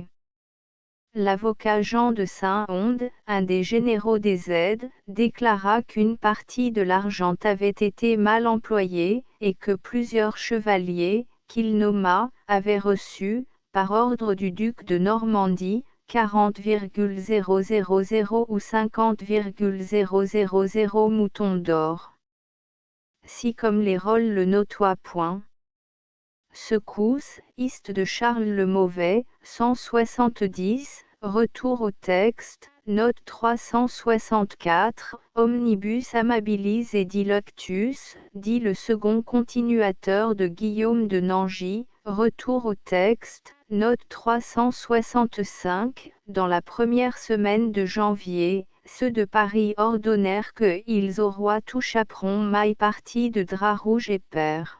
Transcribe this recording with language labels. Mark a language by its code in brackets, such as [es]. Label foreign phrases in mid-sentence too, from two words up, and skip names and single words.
[fr] L'avocat Jean de Saint-Onde, un des généraux des aides, déclara qu'une partie de l'argent avait été mal employée, et que plusieurs chevaliers, qu'il nomma, avaient reçu, par ordre du duc de Normandie, 40,000 ou 50,000 moutons d'or. Si comme les rôles le notoient point. Secousse, Hist de Charles le Mauvais, 170, retour au texte, note 364, [la] Omnibus amabilis et dilectus, [fr] dit le second continuateur de Guillaume de Nangy, retour au texte, note 365, dans la première semaine de janvier, ceux de Paris ordonnèrent que ils au roi tout chaperon maille partie de drap rouge et pair.